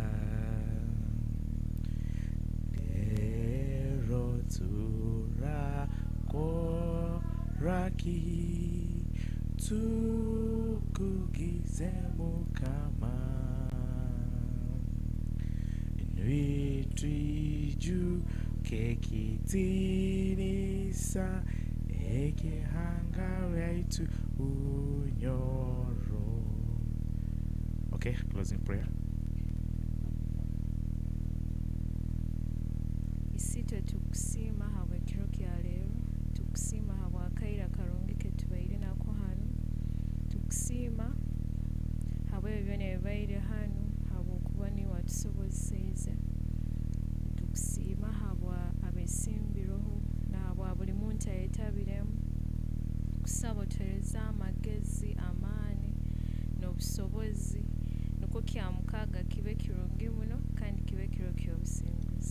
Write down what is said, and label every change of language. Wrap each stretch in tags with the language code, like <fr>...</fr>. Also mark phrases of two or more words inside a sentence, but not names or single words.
<nyo>lero turakoraki tukugize mukama nwitwiju kekitinisa ekihanga waitu Bunyoro.</nyo> <en>Okay, closing prayer.</en> <nyo>Isite tukusiima habwa ekiro kya leero, tukusiima habwa akaire akarungi ketubaire nako hanu, tukusiima habwa ebyo byona ebibaire hanu, habwa okuba niwe watusobozeseize, tukusiima habwa abesimbireho nahabwa buli muntu ayetabiremu, tukusaba otuheereza amagezi, amaani n'obusobozi niko kya mukaaga kibe kirungi muno kandi kibe kiro ky'obusinguzi.</nyo>